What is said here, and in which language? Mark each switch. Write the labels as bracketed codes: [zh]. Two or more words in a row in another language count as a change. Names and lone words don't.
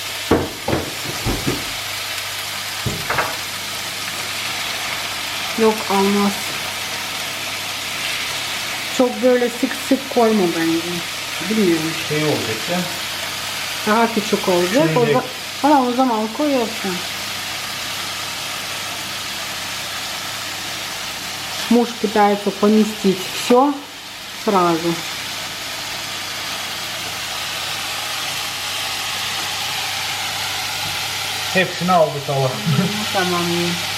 [tr] Yok, almaz. Çok böyle sık sık koyma bence. Bilmiyorum. Şey olacak ya. Daha küçük olacak. Şöyle. O zaman koyuyorsun. [ru] Муж пытается поместить все сразу. [tr] Hepsini aldı tava. Tamam iyi.